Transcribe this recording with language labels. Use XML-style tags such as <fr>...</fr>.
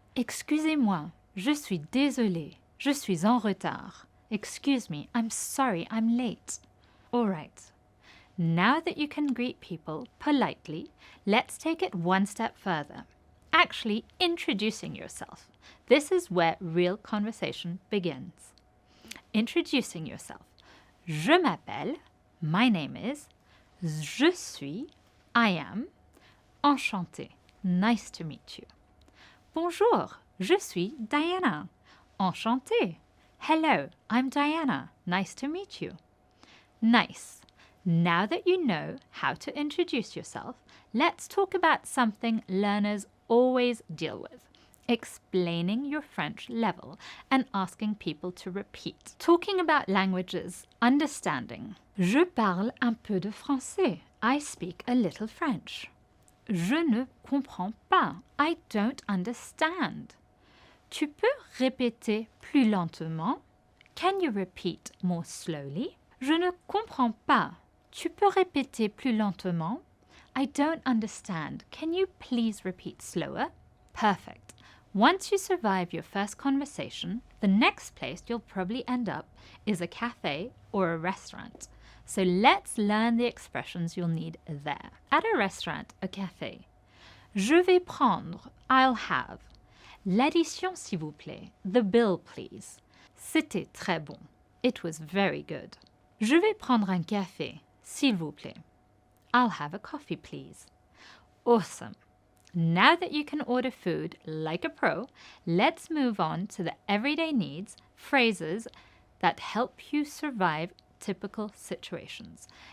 <fr>Excusez-moi, je suis désolé, je suis en retard.</fr> <en>Excuse me, I'm sorry, I'm late. All right. Now that you can greet people politely, let's take it one step further. Actually introducing yourself. This is where real conversation begins. Introducing yourself.</en> <fr>Je m'appelle,</fr> <en>my name is,</en> <fr>je suis,</fr> <en>I am, enchanté, nice to meet you.</en> <fr>Bonjour, je suis Diana, enchantée.</fr> <en>Hello, I'm Diana, nice to meet you. Nice. Now that you know how to introduce yourself, let's talk about something learners always deal with. Explaining your French level and asking people to repeat. Talking about languages, understanding.</en> <fr>Je parle un peu de français.</fr> <en>I speak a little French.</en> <fr>Je ne comprends pas.</fr> <en>I don't understand.</en> <fr>Tu peux répéter plus lentement?</fr> <en>Can you repeat more slowly?</en> <fr>Je ne comprends pas. Tu peux répéter plus lentement?</fr> <en>I don't understand. Can you please repeat slower? Perfect. Once you survive your first conversation, the next place you'll probably end up is a cafe or a restaurant. So let's learn the expressions you'll need there. At a restaurant, a cafe.</en> <fr>Je vais prendre,</fr> <en>I'll have.</en> <fr>L'addition s'il vous plaît,</fr> <en>the bill please.</en> <fr>C'était très bon.</fr> <en>It was very good.</en> <fr>Je vais prendre un café, s'il vous plaît.</fr> <en>I'll have a coffee please. Awesome. Now that you can order food like a pro, let's move on to the everyday needs, phrases that help you survive typical situations.</en>